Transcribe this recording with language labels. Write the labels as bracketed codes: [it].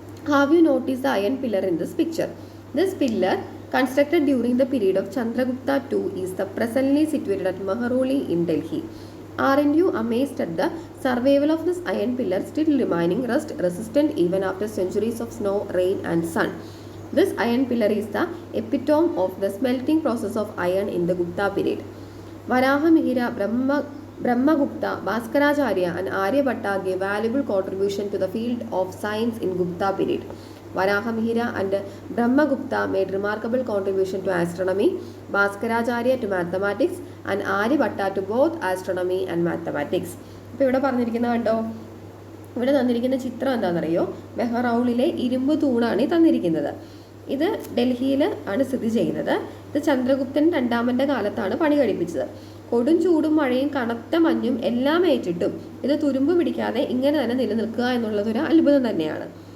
[en] Have you notice the iron pillar in this picture? This pillar constructed during the period of Chandragupta II is the presently situated at Mehroli in Delhi. Aren't you amazed at the survival of this iron pillar still remaining rust resistant even after centuries of snow, rain and sun? This iron pillar is the epitome of the smelting process of iron in the Gupta period. Varahamihira, Brahmagupta, Bhaskaracharya and Aryabhatta gave valuable contribution to the field of science in Gupta period. Varahamihira and Brahmagupta made remarkable contribution to astronomy, Bhaskaracharya to mathematics and Aryabhatta to both astronomy and mathematics. [ml] ഇപ്പോൾ ഇവിടെ പറഞ്ഞിരിക്കുന്നത് കണ്ടോ, ഇവിടെ തന്നിരിക്കുന്ന ചിത്രം എന്താണെന്നറിയോ? മെഹ്റൗളിലെ ഇരുമ്പ് തൂണാണ് തന്നിരിക്കുന്നത്. ഇത് ഡൽഹിയിൽ ആണ് സ്ഥിതി ചെയ്യുന്നത്. ഇത് ചന്ദ്രഗുപ്തൻ രണ്ടാമൻ്റെ കാലത്താണ് പണി കഴിപ്പിച്ചത്. കൊടും ചൂടും മഴയും കനത്ത മഞ്ഞും എല്ലാം ഏറ്റിട്ടും ഇത് തുരുമ്പ് പിടിക്കാതെ ഇങ്ങനെ തന്നെ നിലനിൽക്കുക എന്നുള്ളതൊരു അത്ഭുതം തന്നെയാണ്.